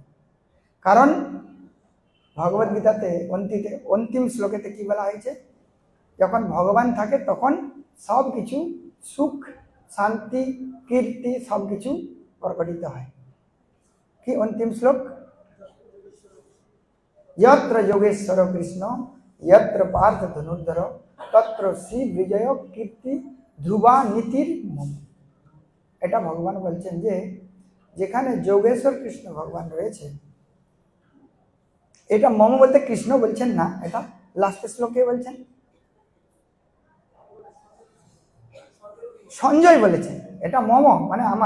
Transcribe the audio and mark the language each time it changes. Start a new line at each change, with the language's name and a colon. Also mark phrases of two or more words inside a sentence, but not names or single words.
Bangla: কারণ ভগবদ্গীতাতে অন্তিম শ্লোকেতে কি বলা হয়েছে, যখন ভগবান থাকে তখন সব কিছু সুখ শান্তি কীর্তি সব কিছু প্রকটিত হয়। কি অন্তিম শ্লোক,
Sanskrit: यत्र योगेश्वर कृष्ण यत्र पार्थ धनुर्धर तत्र श्री विजय कीर्ति ध्रुवा नीतिर मम।
Bangla: এটা ভগবান বলছেন যে যেখানে যোগেশ্বর কৃষ্ণ ভগবান রয়েছে, এটা মম বলতে কৃষ্ণ বলছেন না, এটা লাস্ট শ্লোকে বলছেন, সঞ্জয় বলেছেন এটা মম মানে আমার।